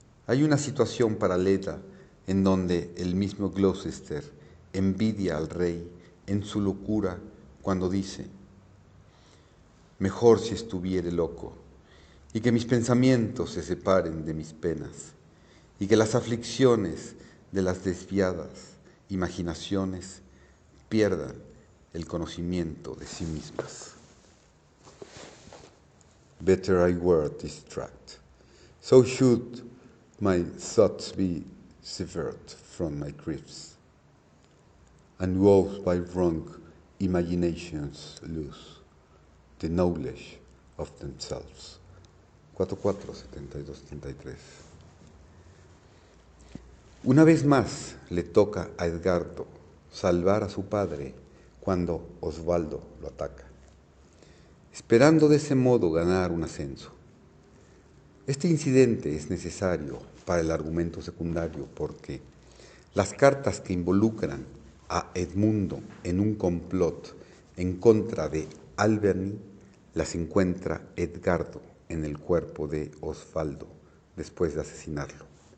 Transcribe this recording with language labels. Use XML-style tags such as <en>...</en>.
<es>Hay una situación paralela en donde el mismo Gloucester envidia al rey en su locura cuando dice: mejor si estuviere loco, y que mis pensamientos se separen de mis penas, y que las aflicciones de las desviadas imaginaciones pierdan el conocimiento de sí mismas.</es> <en>Better I were distract, so should my thoughts be severed from my griefs, and woes by wrong imaginations lose the knowledge of themselves.</en> <es>4.4, 72, 73. Una vez más le toca a Edgardo salvar a su padre cuando Osvaldo lo ataca, esperando de ese modo ganar un ascenso. Este incidente es necesario para el argumento secundario porque las cartas que involucran a Edmundo en un complot en contra de Alberni las encuentra Edgardo en el cuerpo de Osvaldo después de asesinarlo.</es>